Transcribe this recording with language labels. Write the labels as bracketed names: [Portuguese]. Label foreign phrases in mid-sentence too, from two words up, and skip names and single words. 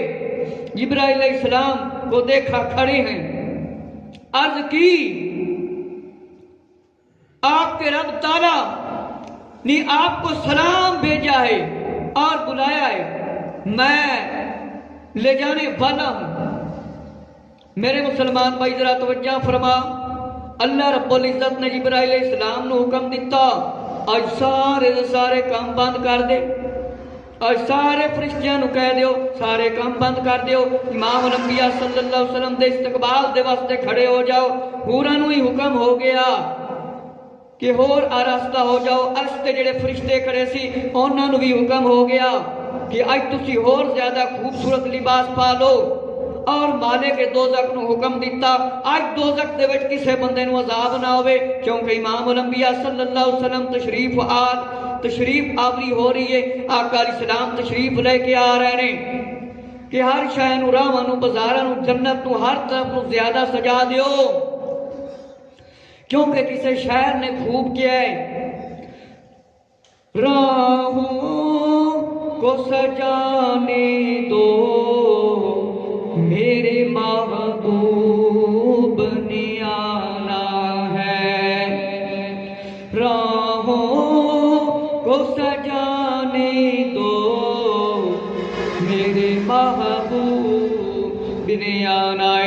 [Urdu] جبرائیل علیہ السلام کو دیکھا کھڑے ہیں، عرض کی آپ کے رب تعالیٰ نے آپ کو سلام بھیجا ہے اور بلایا ہے، میں لے جانے والا ہوں۔ [Punjabi] میرے مسلمان بھائی ذرا توجہ فرما، اللہ رب العزت نے جبرائیل علیہ السلام نے حکم دیتا آج سارے کام بند کر دے، آج سارے فرشتیاں نو کہہ دیو سارے کام بند کر دیو، امام الانبیاء صلی اللہ علیہ وسلم دے استقبال دے واسطے کھڑے ہو جاؤ۔ پورا نو ہی حکم ہو گیا کہ ہور آراستہ ہو جاؤ۔ عرش تے جڑے فرشتے کھڑے سی انہاں نو بھی حکم ہو گیا کہ اج تسی ہور زیادہ خوبصورت لباس پا لو، اور مالک دوزخ نو حکم دیتا اج دوزخ دے وچ کسے بندے نو عذاب نہ ہوئے، [Urdu] کیونکہ امام الانبیاء صلی اللہ علیہ وسلم تشریف آوری ہو رہی ہے۔ آقا علیہ السلام تشریف لے کے آ رہے ہیں [Punjabi] کہ ہر شے نو، راہاں نو، بازاراں نو، جنت نو، ہر طرف نو زیادہ سجا دیو، [Urdu] کیونکہ کسی شاعر نے خوب کیا ہے، راہوں کو سجانے دو میرے محبوب نے آنا ہے، راہوں کو سجانے دو میرے محبوب نے آنا ہے۔